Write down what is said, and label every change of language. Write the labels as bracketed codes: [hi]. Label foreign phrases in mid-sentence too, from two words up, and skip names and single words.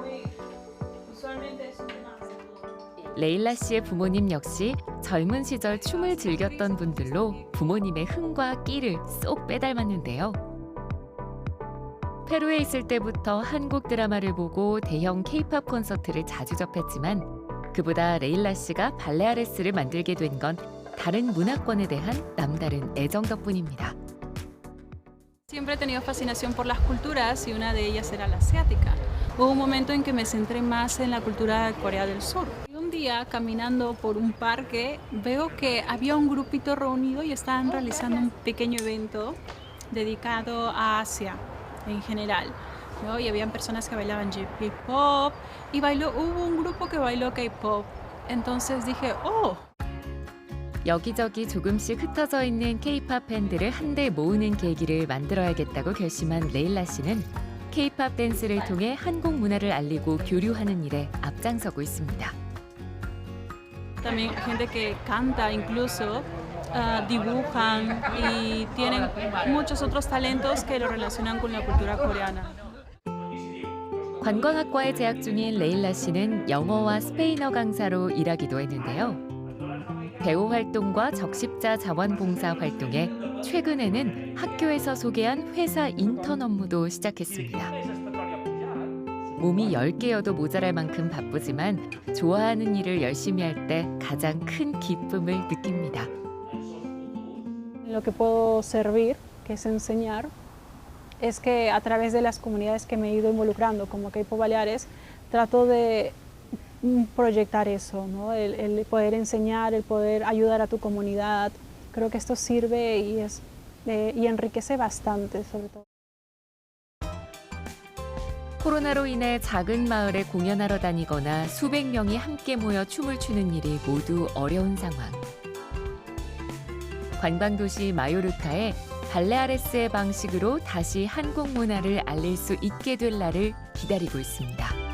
[ko] 레일라 씨의 부모님 역시 젊은 시절 춤을 즐겼던 분들로 부모님의 흥과 끼를 쏙 빼닮았는데요. 페루에 있을 때부터 한국 드라마를 보고 대형 K-팝 콘서트를 자주 접했지만 그보다 레일라 씨가 발레아레스를 만들게 된 건 다른 문화권에 대한 남다른 애정 덕분입니다. [es] Siempre he tenido fascinación por las culturas y una de ellas era la asiática. Hubo un momento en que me centré más en la cultura de Corea del Sur. Y un día, caminando por un parque, veo que había un grupito reunido y estaban realizando un pequeño evento dedicado a Asia en general, ¿no? Y habían personas que bailaban J-pop y hubo un grupo que bailó K-pop. Entonces dije, ¡oh! [ko] 여기저기 조금씩 흩어져 있는 K-팝 팬들을 한데 모으는 계기를 만들어야겠다고 결심한 레일라 씨는 K-팝 댄스를 통해 한국 문화를 알리고 교류하는 일에 앞장서고 있습니다. [es] También gente que canta incluso, dibujan y tienen muchos otros talentos que lo relacionan con la cultura coreana. [ko] 관광학과에 재학 중인 레일라 씨는 영어와 스페인어 강사로 일하기도 했는데요. 배우 활동과 적십자 자원봉사 활동에 최근에는 학교에서 소개한 회사 인턴 업무도 시작했습니다. 몸이 10개여도 모자랄 만큼 바쁘지만 좋아하는 일을 열심히 할 때 가장 큰 기쁨을 느낍니다. [es] Lo que puedo servir, que es enseñar, es que a través de las comunidades que me he ido involucrando, como K-pop Baleares, trato de proyectar eso, ¿no? El poder enseñar, el poder ayudar a tu comunidad. Creo que esto sirve y enriquece bastante, sobre todo. [ko] 코로나로 인해 작은 마을에 공연하러 다니거나 수백 명이 함께 모여 춤을 추는 일이 모두 어려운 상황. 관광도시 마요르카에 발레아레스의 방식으로 다시 한국 문화를 알릴 수 있게 될 날을 기다리고 있습니다.